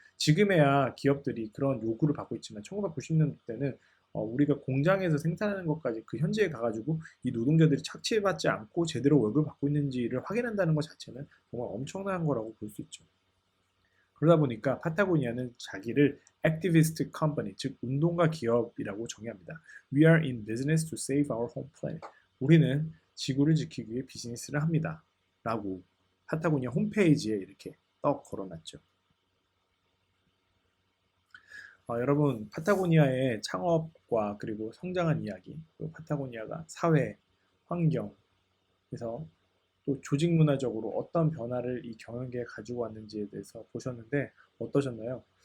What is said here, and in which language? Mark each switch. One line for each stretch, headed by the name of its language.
Korean: 지금에야 기업들이 그런 요구를 받고 있지만 1990년도 때는 우리가 공장에서 생산하는 것까지 그 현지에 가가지고 이 노동자들이 착취받지 않고 제대로 월급을 받고 있는지를 확인한다는 것 자체는 정말 엄청난 거라고 볼 수 있죠. 그러다 보니까 파타고니아는 자기를 activist company, 즉 운동가 기업이라고 정의합니다.
English: We are in business to save our home planet.
Korean: 우리는 지구를 지키기 위해 비즈니스를 합니다. 라고 파타고니아 홈페이지에 이렇게 떡 걸어놨죠. 여러분 파타고니아의 창업과 그리고 성장한 이야기, 그리고 파타고니아가 사회, 환경에서 또 조직 문화적으로 어떤 변화를 이 경영계에 가지고 왔는지에 대해서 보셨는데 어떠셨나요?